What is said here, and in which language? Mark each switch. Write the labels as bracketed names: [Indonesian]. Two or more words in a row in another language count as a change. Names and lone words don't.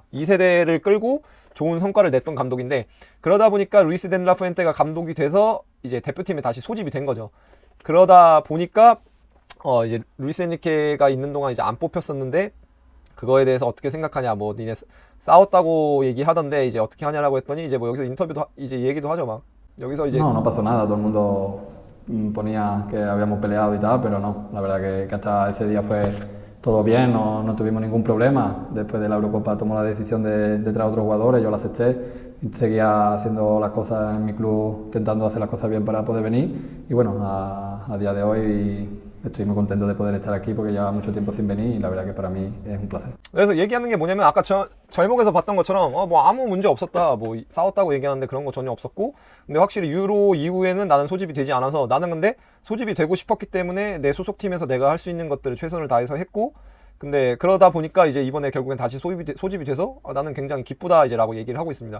[Korean] 2세대를 끌고 좋은 성과를 냈던 감독인데, 그러다 보니까 루이스 덴 라푸엔테가 감독이 돼서 이제 대표팀에 다시 소집이 된 거죠. 그러다 보니까 이제 루이스 엔리케가 있는 동안 이제 안 뽑혔었는데, 그거에 대해서 어떻게 생각하냐, 뭐 니네 싸웠다고 얘기하던데 이제 어떻게 하냐라고 했더니, 이제 뭐 여기서 인터뷰도 이제 얘기도 하죠. 막 여기서 이제 [Spanish] No, no pasó nada, todo el mundo ponía que habíamos peleado y tal, pero no, la verdad que hasta ese día fue todo bien, no tuvimos ningún problema. Después de la Eurocopa tomó la decisión de traer a otros jugadores, yo la acepté y seguía haciendo las cosas en mi club, intentando hacer las cosas bien para poder venir. Y bueno, a día de hoy estoy muy contento de poder estar aquí porque lleva mucho tiempo sin venir y la verdad que para mí es un placer. [Korean] 그래서 얘기하는 게 뭐냐면, 아까 제목에서 봤던 것처럼 뭐 아무 문제 없었다, 뭐 싸웠다고 얘기하는데 그런 거 전혀 없었고, 근데 확실히 유로 이후에는 나는 소집이 되지 않아서, 나는 근데 소집이 되고 싶었기 때문에 내 소속팀에서 내가 할 수 있는 것들을 최선을 다해서 했고, 근데 그러다 보니까 이제 이번에 결국엔 다시 소집이 돼서 나는 굉장히 기쁘다 이제 라고 얘기를 하고 있습니다.